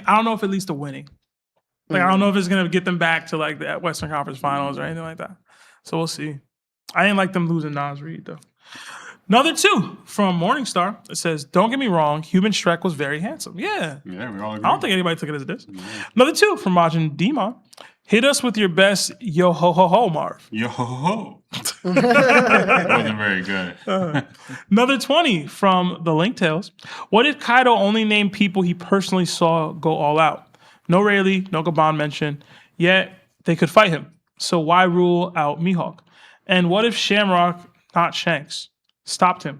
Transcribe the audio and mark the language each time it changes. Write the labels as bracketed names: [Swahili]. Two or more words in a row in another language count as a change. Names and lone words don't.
[English] I don't know if it leads to winning. Like I don't know if it's gonna get them back to like the Western Conference Finals or anything like that. So we'll see. I didn't like them losing Nas Reed though. Another 2 from Morningstar. It says, "Don't get me wrong, human Shrek was very handsome." Yeah, We all agree. I don't think anybody took it as this. Another 2 from Majin Demon. Hit us with your best yo ho ho ho, Marv. Yo ho ho. That wasn't very good. Another 20 from the Link Tales. What if Kaido only named people he personally saw go all out? No Rayleigh, no Gaban mentioned, yet they could fight him. So why rule out Mihawk? And what if Shamrock, not Shanks, stopped him?